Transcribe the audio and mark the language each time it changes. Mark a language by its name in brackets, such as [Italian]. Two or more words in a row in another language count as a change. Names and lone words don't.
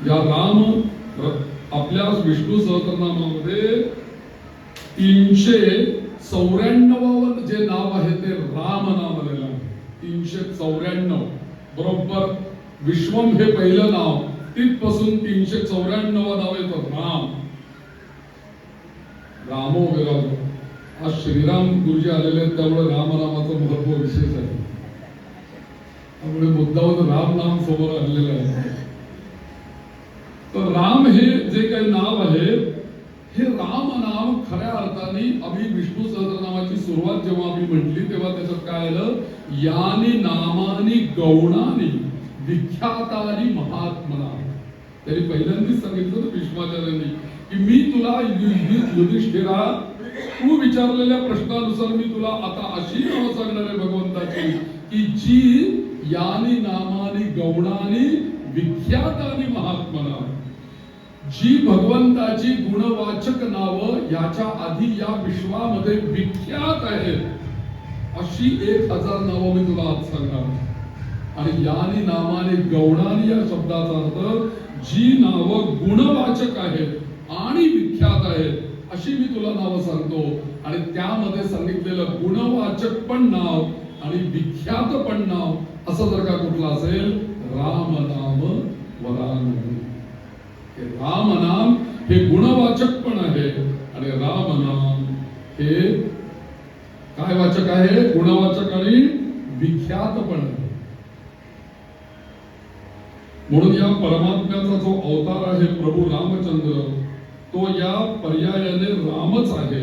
[Marathi] या राम आपल्या विष्णू सहस्रनामामध्ये 394 जे नाव आहे ते राम नाव आलेलं आहे. 394 बरोबर. विश्वम हे पहिलं नाव, तिथपासून 394 नाव येतं राम. [Sanskrit] रामो विराजो. [Marathi] आज श्रीराम गुरुजी आलेले आहेत, त्यामुळे रामनामाचं महत्व विशेष आहे. त्यामुळे मुद्दावर राम नाम समोर आणलेलं आहे. तर राम हे जे काही नाव आहे, हे राम नाम खऱ्या अर्थाने आम्ही विष्णू सहस्रनामाची सुरुवात जेव्हा आम्ही म्हटली तेव्हा त्याच्यात काय आलं, [Sanskrit] यानी नामानी गौणानी विख्यातानी महात्मना. [Marathi] त्यांनी पहिल्यांदाच सांगितलं भीष्माचार्यांनी की मी तुला युधिष्ठिरा, तू विचारलेल्या प्रश्नानुसार मी तुला आता अशी नावं सांगणार आहे भगवंताची की जी [Sanskrit] यानी नामानी गौणानी विख्यातानी महात्मना, [Marathi] जी भगवंताची गुणवाचक नावं याच्या आधी या विश्वामध्ये विख्यात आहेत, अशी 1000 नावं मी तुला आज सांगणार. आणि [Sanskrit] यानी नामाने गौणानी [Marathi] या शब्दाचा अर्थ जी नावं गुणवाचक आहेत आणि विख्यात आहेत अशी मी तुला नावं सांगतो. आणि त्यामध्ये सांगितलेलं गुणवाचक पण नाव आणि विख्यात पण नाव असं जर का कुठलं असेल, [Sanskrit] राम नाम वरानने. [Marathi] राम नाम हे गुणवाचक पण आहे आणि राम नाम हे काय वाचक आहे, गुणवाचक आणि विख्यात पण आहे. म्हणून या परमात्म्याचा जो अवतार आहे प्रभू रामचंद्र, तो या पर्यायाने रामच आहे.